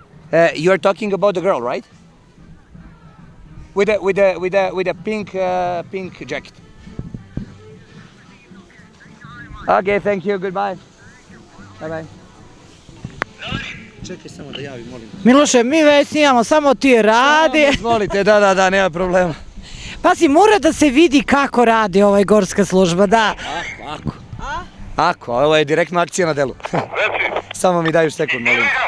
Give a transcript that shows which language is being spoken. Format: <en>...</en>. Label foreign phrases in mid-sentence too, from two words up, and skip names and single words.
<en>You are talking about the girl, right? With a pink jacket. Okay, thank you. Goodbye. Bye.</en> <sr>Čekaj samo da javim, molim. Miloše, mi već snimamo, samo ti radi. Izvolite, da, nema problema. Pazi, mora da se vidi kako radi ovaj gorska služba, da. Ako, ovo je direktna akcija na delu. Samo mi daju sekund, molim.</sr>